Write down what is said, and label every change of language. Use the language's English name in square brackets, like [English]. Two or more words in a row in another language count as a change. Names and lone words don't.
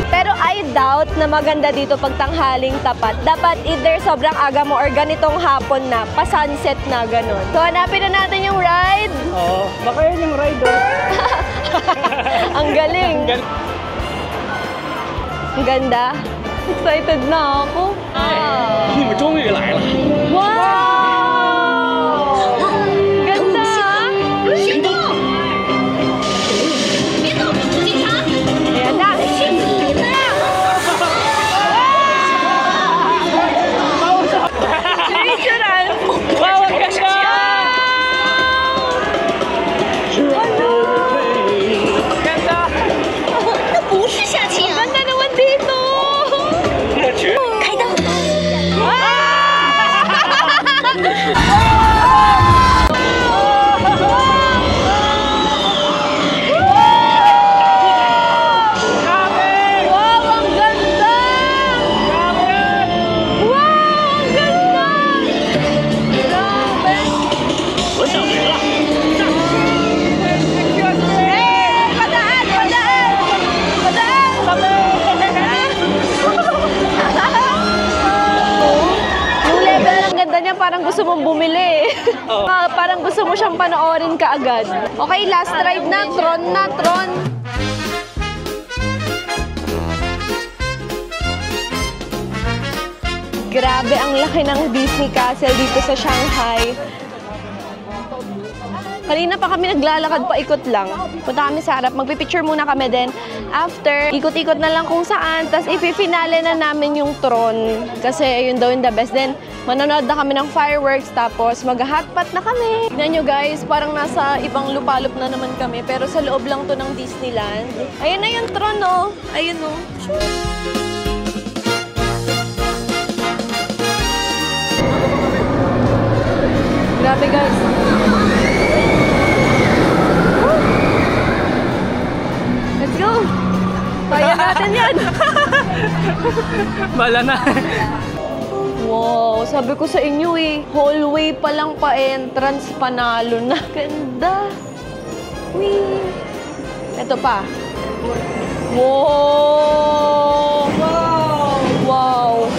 [Filipino] Pero [English] I doubt [Filipino] na maganda dito pag tanghaling tapat. Dapat either sobrang aga mo or ganitong hapon na, pa-sunset na ganun. So, hanapin na natin yung ride. Oo, baka yun yung ride, oh. Ang galing. Ang ganda. Excited na ako. [Chinese] 你们终于来了。 [Filipino] Wow! Ganda! [Chinese] 行动！别动，警察！ [Filipino] Ayan na. Picturean! Wow, ang ganda! Ganda! [Chinese] 那不是下棋啊！ [Filipino] Ganda naman dito! [Chinese] 开灯！ [Filipino] Wow, ang ganda! Wow, ang ganda! Grabe! [Chinese] 我想没了。 [Filipino] Eh, padaan! Padaan! Padaan! Yung level ng ganda niya, parang gusto mong bumili. Parang gusto mo siyang panoorin kaagad. Okay, [English] last ride [Filipino] na. Tron na, Tron. Grabe, ang laki ng Disney Castle dito sa Shanghai. Kanina pa kami naglalakad, paikot lang. Punta kami sa harap, magpipicture muna kami din. After, ikot-ikot na lang kung saan. Tapos ipifinale na namin yung Tron. Kasi yun daw yung [English] the best. [Filipino] Then, manonood na kami ng fireworks. Tapos, mag-hotpot na kami. Tignan nyo guys, parang nasa ibang lupalop na naman kami. Pero sa loob lang to ng Disneyland. Ayun na yung Tron, oh. Ayun, oh. Grabe guys. [English] Let's go! [Filipino] Kaya natin yan! Bala na. Wow, sabi ko sa inyo eh, hallway pa lang pa-entrance, panalo na. Ganda! Whee! Ito pa. Wow! Wow! Wow!